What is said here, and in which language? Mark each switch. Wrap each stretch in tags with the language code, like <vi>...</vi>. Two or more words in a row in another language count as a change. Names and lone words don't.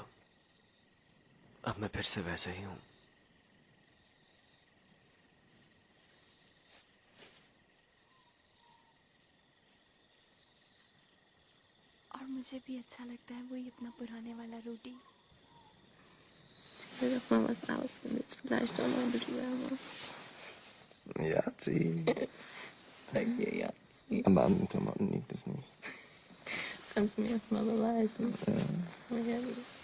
<hi>अब मैं फिर से वैसे ही हूं। और मुझे भी अच्छा लगता है वही अपना पुराने वाला रूडी।</hi> <de>Yahtzee. Sag dir Yahtzee. Am Abendklamotten liegt es nicht. Kannst du mir erst mal beweisen. Ja. Mal her, bitte.</de>